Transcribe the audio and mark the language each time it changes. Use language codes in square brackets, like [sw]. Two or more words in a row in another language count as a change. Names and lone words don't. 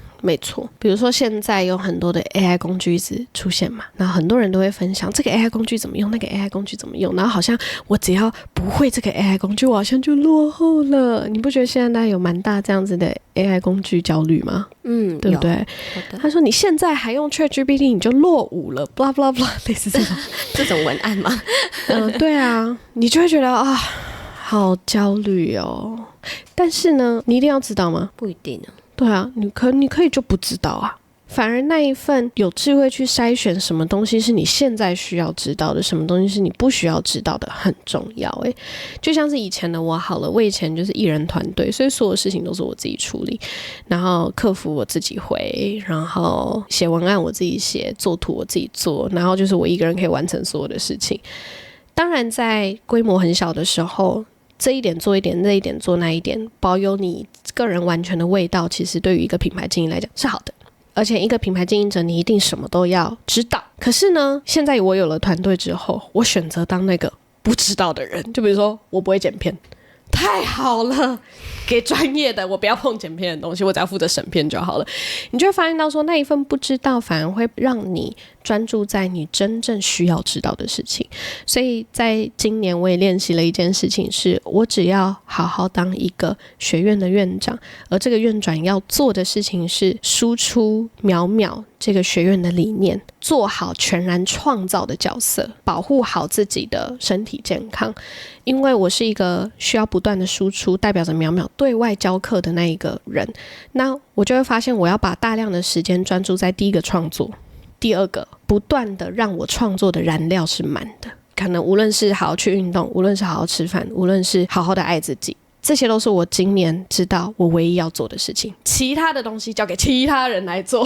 [zh] 沒錯。比如說現在有很多的 AI 工具一直出現嘛，然後很多人都會分享這個 AI 工具怎麼用，那個 AI 工具怎麼用，然後好像我只要不會這個 AI 工具，我好像就落後了。你不覺得現在有蠻大這樣子的 AI 工具焦慮嗎？對不對？他說你現在還用 ChatGPT 你就落伍了 [en] blah blah blah， [zh] 類似這種這種文案嗎？對啊，你就會覺得啊，好焦慮哦。但是呢，你一定要知道嗎？不一定啊。对啊，你可以就不知道啊。反而那一份有智慧去筛選什麼東西是你現在需要知道的，什麼東西是你不需要知道的，很重要。就像是以前的我好了，我以前就是艺人团队，所以所有事情都是我自己處理，然後客服我自己回，然後寫文案我自己写，做圖我自己做，然後就是我一個人可以完成所有的事情。当然在規模很小的时候，這一點做一點，那一點做那一點，保有你個人完全的味道，其實对於一個品牌經營來講是好的。而且一個品牌經營者，你一定什麼都要知道。可是呢，現在我有了团隊之後，我選擇當那個不知道的人。就比如說，我不會剪片，太好了，給專業的，我不要碰剪片的東西，我只要負責審片就好了。你就會發現到說，那一份不知道反而會讓你專注在你真正需要知道的事情。所以在今年我也練習了一件事情，是我只要好好當一個學院的院長，而這個院長要做的事情是輸出淼淼這個學院的理念，做好全然創造的角色，保護好自己的身體健康。因為我是一個需要不斷的輸出，代表着淼淼对外教課的那一個人，那我就會發現我要把大量的時間專注在第一個創作，第二個不斷的讓我創作的燃料是滿的，可能無論是好好去運動，無論是好好吃飯，無論是好好的愛自己，這些都是我今年知道我唯一要做的事情，其他的東西交給其他人來做。